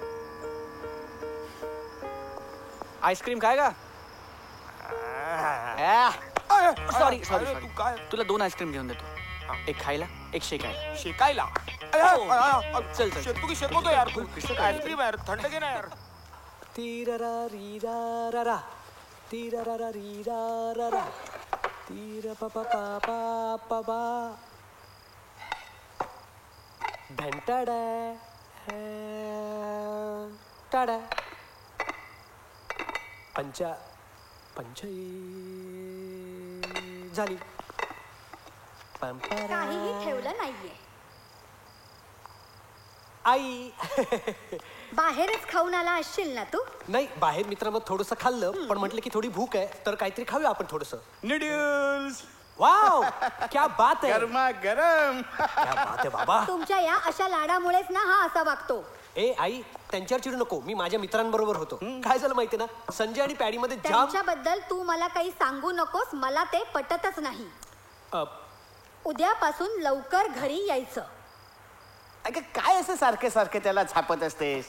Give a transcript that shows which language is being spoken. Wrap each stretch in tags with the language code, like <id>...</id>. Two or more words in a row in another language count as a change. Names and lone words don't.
<mr>आईस्क्रीम काय का? सॉरी तू सॉरी काय तुला 2 आईस्क्रीम घेऊन देतो. एक खायला, एक शेकायला. शेकायला? चल, चल. शेकतो की शेकवतो यार तू. आईस्क्रीम यार, थंड घे ना यार. तीररा रीरा तीररा रीरा तीर पा पा घंटाडा टाडा पंचा झाली. काहीही ठेवलं नाहीये. आई बाहेरच खाऊन आला असशील ना तू? नाही, बाहेर मित्रांमध्ये थोडंसं खाल्लं, पण म्हटलं की थोडी भूक आहे तर काहीतरी खाऊया आपण थोडंसं. नूडल्स. वाव,</mr> <hi>क्या बात है.</hi> <mr>गरमा गरम.</mr> <hi>क्या बात है बाबा.</hi> <mr>तुमच्या या अशा लाडामुळेच ना हा असा वागतो. ए आई, त्यांच्यावर चिडू नको. मी माझ्या मित्रांबरोबर होतो. काय झालं माहिती ना, संजय आणि पॅडी मध्ये जाम. त्यांच्याबद्दल तू मला काही सांगू नकोस. मला ते पटतच नाही. उद्यापासून लवकर घरी यायचं. अगं काय असं सारखे सारखे त्याला छापत असतेस?</mr>